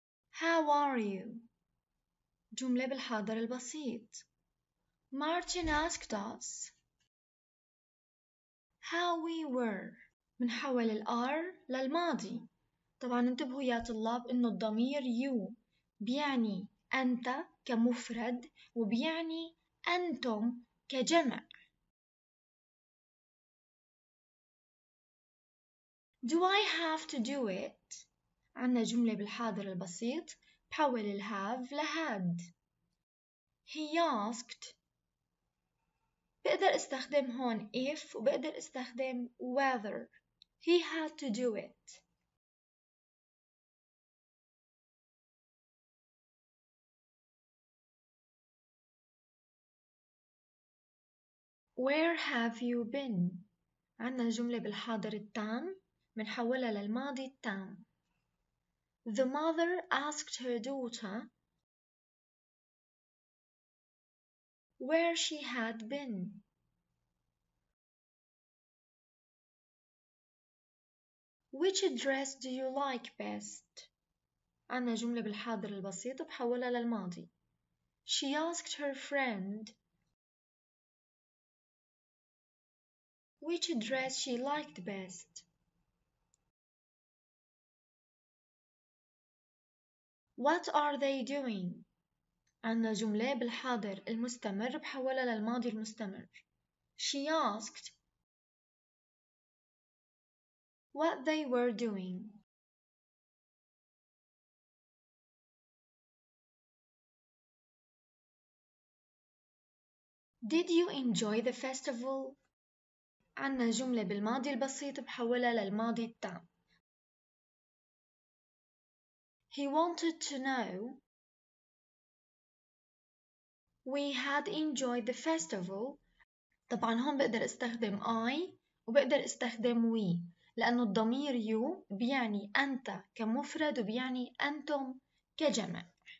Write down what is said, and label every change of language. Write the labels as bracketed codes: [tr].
[en] How are you? [ar] جملة بالحاضر البسيط. [en] Martin asked us how we were. [ar] بنحول الR للماضي. طبعا انتبهوا يا طلاب إنه الضمير you بيعني أنت كمفرد وبيعني أنتم كجمع. [en] Do I have to do it? [ar] عنا جملة بالحاضر البسيط بحول الهاف لهاد. [en] He asked. [ar] بقدر استخدم هون if وبقدر استخدم whether. [en] He had to do it. Where have you been? [ar] عنا جملة بالحاضر التام بنحولها للماضي التام. [en] The mother asked her daughter where she had been. Which dress do you like best? [ar] عنا جملة بالحاضر البسيط بحولها للماضي. [en] She asked her friend which dress she liked best. What are they doing? [ar] عنا جملة بالحاضر المستمر بحولها للماضي المستمر. [en] She asked what they were doing. Did you enjoy the festival? [ar] عنا جملة بالماضي البسيط بحولها للماضي التام. [en] He wanted to know we had enjoyed the festival. [ar] طبعا هون بقدر استخدم I وبقدر استخدم we لأنه الضمير you بيعني أنت كمفرد وبيعني أنتم كجمع.